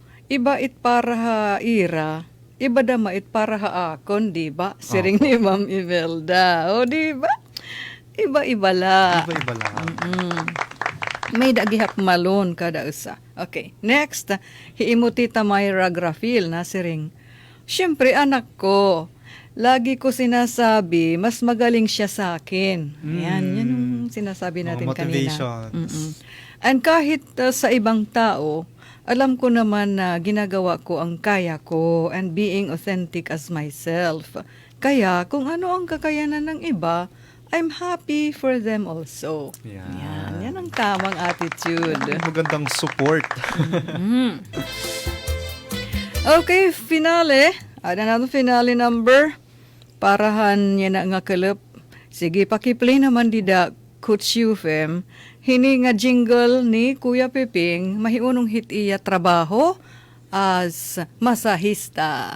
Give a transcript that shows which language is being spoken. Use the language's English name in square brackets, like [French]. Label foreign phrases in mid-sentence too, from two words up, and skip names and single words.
[Waray] Iba it para ha ira. Iba damait para haakon, di ba? Siring ni Ma'am Imelda. O, di ba? Iba-iba la. Iba-iba lang. May dagihap malon kada usa. Okay. Next, hiimuti ta Myra Grafil na siring. [Filipino] Siyempre, anak ko, lagi ko sinasabi, mas magaling siya sa akin. Yan yung sinasabi natin motivation. kanina. And kahit sa ibang tao, alam ko naman na ginagawa ko ang kaya ko and [English] being authentic as myself. [Filipino] Kaya kung ano ang kakayanan ng iba, [English] I'm happy for them also. [Filipino] Yan ang tamang attitude. Magandang support. [English] Okay, finale. [Waray] Ada na finale number. Parahan niya na nga kalap. Sige, pakiplay naman dida, Coach UFM. Hini nga jingle ni Kuya Piping, mahiunong hit iya trabaho as masahista.